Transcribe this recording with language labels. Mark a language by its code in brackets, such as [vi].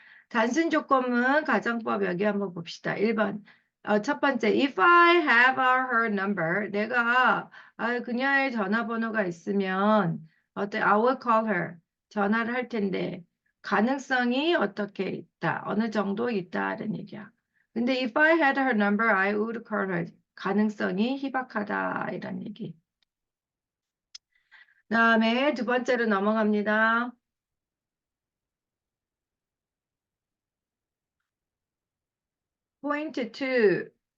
[ko] 단순 조건문 가정법 여기 한번 봅시다. 1번. 첫 번째, [en] if I have her number, [ko] 내가 그녀의 전화번호가 있으면 어때? [en] I will call her. [ko] 전화를 할 텐데 가능성이 어떻게 있다? 어느 정도 있다는 얘기야. [en] 근데 if I had her number, I would call her. [ko] 가능성이 희박하다 이런 얘기. 그다음에 두 번째로 넘어갑니다. 포인트 2.